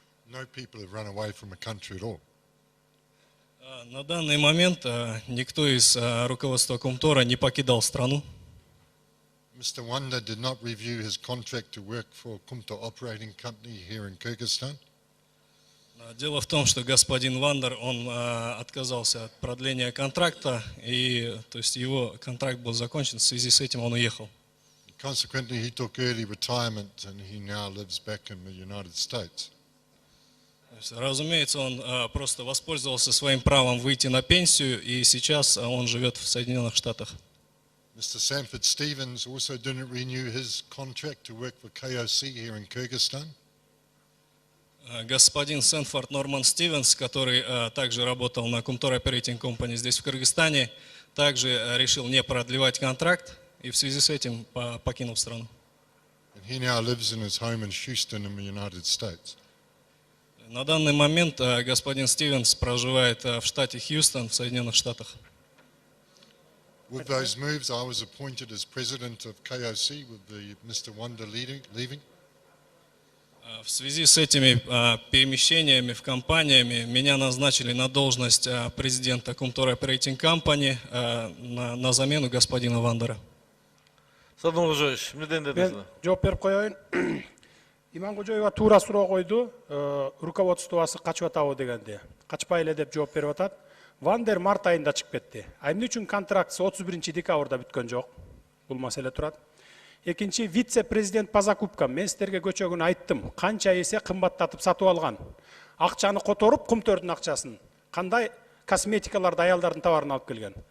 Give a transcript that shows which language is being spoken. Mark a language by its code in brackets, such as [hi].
[en] No people have run away from a country at all. [ru] На данный момент никто из руководства Кумтора не покидал страну. [en] Mr. Wanda did not review his contract to work for Kumtor Operating Company here in Kyrgyzstan. [ru] Дело в том, что господин Вандер, он отказался от продления контракта, и то есть его контракт был закончен, в связи с этим он уехал. [en] Consequently, he took early retirement and he now lives back in the United States. [ru] Разумеется, он просто воспользовался своим правом выйти на пенсию, и сейчас он живет в Соединенных Штатах. [en] Mr. Sanford Stevens also didn't renew his contract to work for KOC here in Kyrgyzstan. [ru] Господин Сэнфорд Норман Стивенс, который также работал на Kumtor Operating Company здесь в Кыргызстане, также решил не продлевать контракт и в связи с этим покинул страну. [en] And he now lives in his home in Houston in the United States. [ru] На данный момент господин Стивенс проживает в штате Хьюстон в Соединенных Штатах. [en] With those moves, I was appointed as president of KOC with Mr. Wanda leaving. [ru] В связи с этими перемещениями в компаниями меня назначили на должность президента Kumtor Operating Company на замену господина Вандера. [ky] Садыр Нуркожоевич, эмнеден дедиңиз? Мен жооп берип коеюн. Иманкожоева туура суроо койду. Руководствосы качып атабы дегенде. Качпай эле деп жооп берип атат. Вандер март айында чыгып кетти. Эмне үчүн контрактысы 31 декабрда бүткөн жок? Бул маселе турат. Экинчи, вице-президент Пазакупка, мен силерге көчөгүн айттым, канча эсе кымбаттатып сатып алган. Акчаны которуп, Кумтордун акчасын, кандай косметикаларды, аялдардын товарын алып келген.